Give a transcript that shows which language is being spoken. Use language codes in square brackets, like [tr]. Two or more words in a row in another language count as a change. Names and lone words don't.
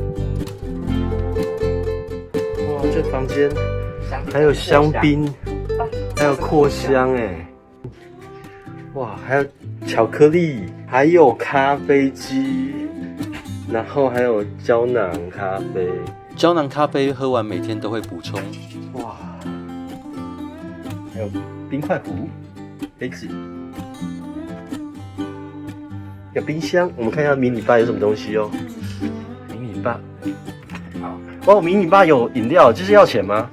[zh] 這房間還有香檳，還有擴香哎，哇，還有巧克力，還有咖啡機，然後還有膠囊咖啡。膠囊咖啡喝完每天都會補充。哇，還有冰塊壺、杯子，有冰箱。我們看一下迷你吧有什麼東西哦。迷你吧。哦，迷你吧有飲料，這是要錢嗎？